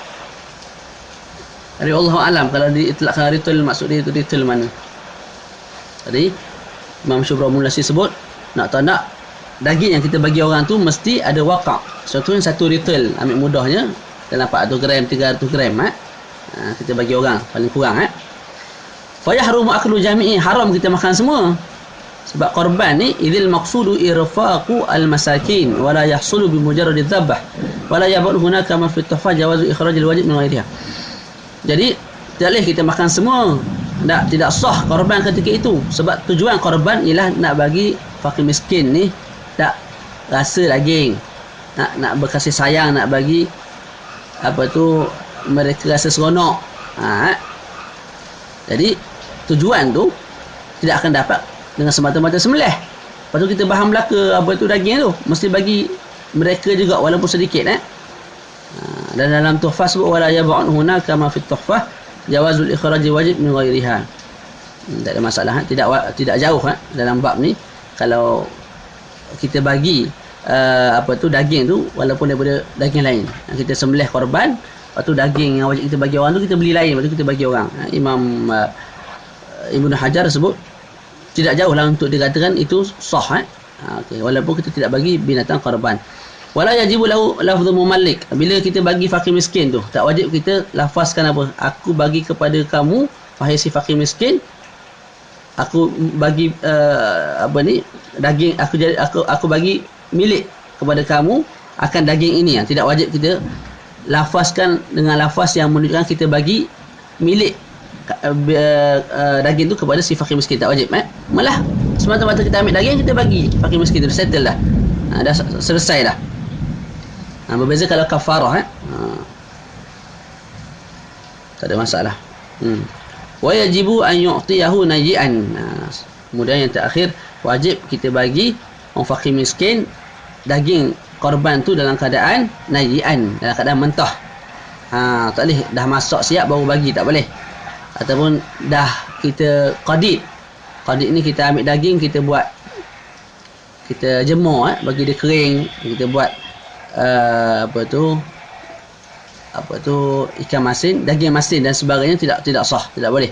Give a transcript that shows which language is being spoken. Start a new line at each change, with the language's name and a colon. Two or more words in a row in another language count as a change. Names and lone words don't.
Malay: Jadi
Arabic: الله أعلم
Malay: kalau diitlakkan ritel, maksud dia itu ritel mana. Jadi Imam Syubraman Lasi sebut, nak tak nak daging yang kita bagi orang tu mesti ada waqa'. Contohnya satu ritel, ambil mudahnya dalam 400 gram, 300 gram kita bagi orang paling kurang.
Arabic: فيحرم أكل جميع,
Malay: haram kita makan semua. Sebab korban ni
Arabic: إذ المقصود إرفاق المساكين ولا يحصل بمجرد الذبح ولا يبعد هناك ما في التحفة جواز إخراج الواجب من غيرها.
Malay: Jadi tidak boleh kita makan semua. Tidak sah korban ketika itu. Sebab tujuan korban ialah nak bagi fakir miskin ni tak rasa daging, nak berkasih sayang, nak bagi apa tu, mereka rasa seronok. Jadi tujuan tu tidak akan dapat dengan semata-mata sembelih. Lepas tu kita faham belaka apa tu daging tu, mesti bagi mereka juga walaupun sedikit. Dan dalam tuhfah sebut
Arabic: ولا يبعد هناك ما في التحفة جواز إخراج الواجب من غيرها.
Malay: Tak ada masalah. Tidak jauh dalam bab ni. Kalau kita bagi apa tu daging tu walaupun daripada daging lain, kita sembelih korban, lepas tu daging yang wajib kita bagi orang tu kita beli lain, lepas tu kita bagi orang. Imam Ibnu Hajar sebut tidak jauh lah untuk dikatakan itu sah. Okay. Walaupun kita tidak bagi binatang korban.
Arabic: ولا يجب له لفظ تمليك.
Malay: Bila kita bagi fakir miskin tu, tak wajib kita lafazkan apa? Aku bagi kepada kamu, wahai si fakir miskin, aku bagi apa ni, daging aku bagi milik kepada kamu akan daging ini. Tidak wajib kita lafazkan dengan lafaz yang menunjukkan kita bagi milik daging tu kepada si fakir miskin. Tak wajib. Malah semata-mata kita ambil daging, kita bagi fakir miskin tu, settle dah. Dah selesai dah. Berbeza kalau kafarah. Tak ada masalah.
Arabic: ويجب أن يعطيه نيئا.
Malay: Kemudian yang terakhir, wajib kita bagi orang fakir miskin daging korban tu dalam keadaan naji'an, dalam keadaan mentah. Tak boleh dah masak siap baru bagi, tak boleh. ataupun dah kita qadid ni kita ambil daging, kita buat, kita jemur bagi dia kering, kita buat apa tu ikan masin, daging masin dan sebagainya, tidak sah, tidak boleh.